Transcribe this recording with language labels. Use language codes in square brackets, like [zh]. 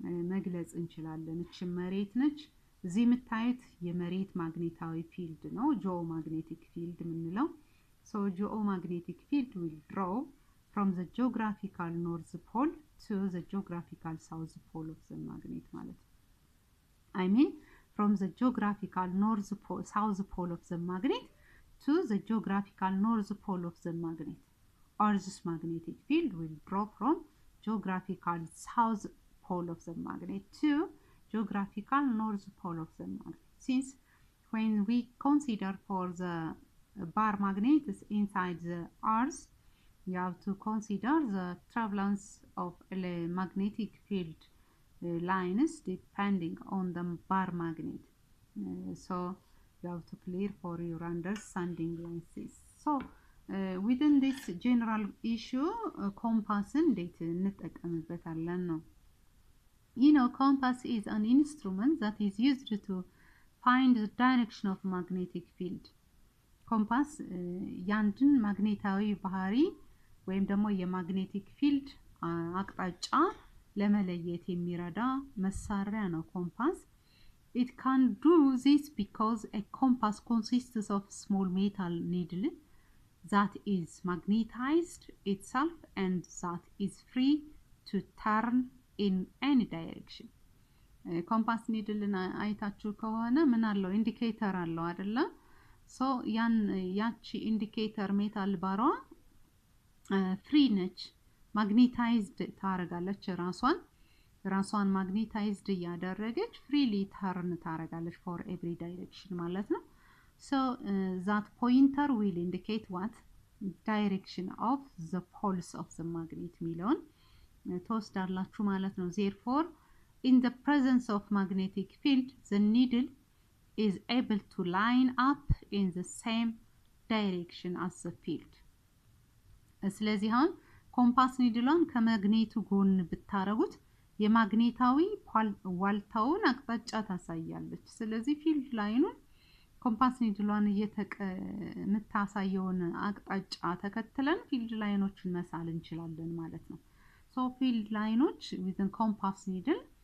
[am] መግለጽ እንችላለን። እቺ መሬት ነች። እዚህ የምታዩት የመሬት ማግኔታዊ ፊልድ ነው ጂኦማግኔቲክ ፊልድ የምንለው። [en] so geomagnetic field will draw from the geographical north pole to the geographical south pole of the magnet [am] ማለት [en] I mean from the geographical north pole south pole of the magnet to the geographical north pole of the magnet. Earth's magnetic field will draw from geographical south pole of the magnet to geographical north pole of the magnet. Since when we consider for the bar magnets inside the Earth, you have to consider the travelance of magnetic field lines depending on the bar magnet. So you have to clear for your understanding like this. So within this general issue compass [am] እንዴት እንጠቀምበታለን ነው። [en] You know, compass is an instrument that is used to find the direction of magnetic field. [am] compass ያንድን ማግኔታዊ ባህሪ ወይም ደግሞ የማግኔቲክ ፊልድ አቅጣጫ ለመለየት የሚረዳ መሳሪያ ነው compass. [en] It can do this because a compass consists of small metal needle that is magnetized itself and that is free to turn in any direction. [am] Compass needle አይታችሁ ከሆነ ምን አለው ኢንዲኬተር አለው አይደለ? so ያቺ ኢንዲኬተር ሜታል ባሯ ፍሪ ነች፣ ማግኔታይዝድ ታረጋለች ራሷን ማግኔታይዝድ ያደረገች ፍሪሊ ተርን ታረጋለች [en] for every direction [am] ማለት ነው። [en] so that pointer will indicate what direction of the poles of the magnet [am] ሚለውን ተወስዳላችሁ ማለት ነው። [en] therefore in the presence of magnetic field the needle is able to line up in the same direction as the field. [am] ስለዚህ አሁን ኮምፓስ ኒድሏን ከማግኔቱ ጎን ብታረጉት የማግኔታዊ ዋልታውን አቅጣጫ ታሳያለች። ስለዚህ ፊልድ ላይኑን ኮምፓስ ኒድሏን የምታሳየውን አቅጣጫ ተከትለን ፊልድ ላይኖችን መሳል እንችላለን ማለት ነው። ሶ ፊልድ ላይኖች [en] within compass needle